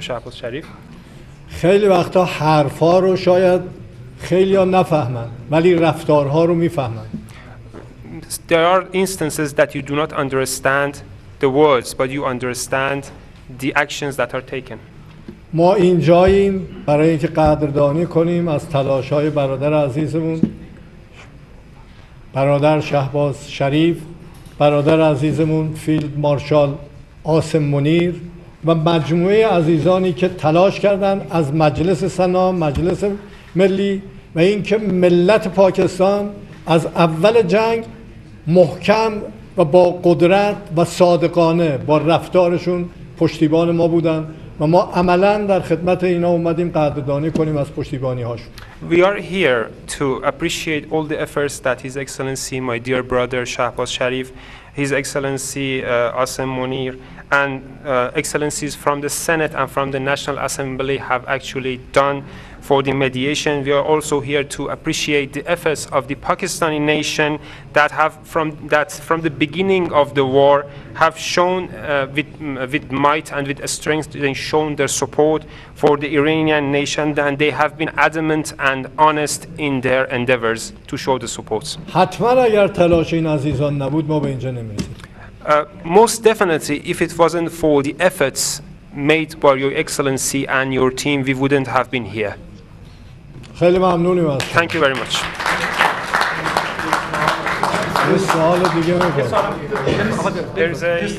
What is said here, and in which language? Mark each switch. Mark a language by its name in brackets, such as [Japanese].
[English] Shehbaz Sharif. [Persian] خیلی وقتا حرفا رو شاید خیلی ها نفهمن ولی رفتارها رو میفهمن. [English] There are instances that you do not understand the words, but you understand the actions that are taken. [Persian] ما اینجاییم برای اینکه قدردانی کنیم از تلاش‌های برادر عزیزمون، برادر شهباز شریف، برادر عزیزمون فیلد مارشال عاصم منیر و مجموعه عزیزانی که تلاش کردند از مجلس سنا، مجلس ملی و اینکه ملت پاکستان از اول جنگ محکم و با قدرت و صادقانه با رفتارشون پشتیبان ما بودن و ما عملاً در خدمت اینا اومدیم قدردانی کنیم از پشتیبانی هاشون. [English] We are here to appreciate all the efforts that His Excellency, my dear brother Shehbaz Sharif, His Excellency Asim Munir, and excellencies from the Senate and from the National Assembly have actually done for the mediation. We are also here to appreciate the efforts of the Pakistani nation that from the beginning of the war have shown with might and with strength, they shown their support for the Iranian nation, and they have been adamant and honest in their endeavors to show the support. [Persian] حتما اگر تلاش این عزیزان نبود ما به اینجا نمی‌رسیدیم. [English] Most definitely, if it wasn't for the efforts made by Your Excellency and your team, we wouldn't have been here. [Persian] خیلی ممنونیم از شما. [English] Thank you very much. [Persian] یه سوال دیگه می‌کنم. [English] There's a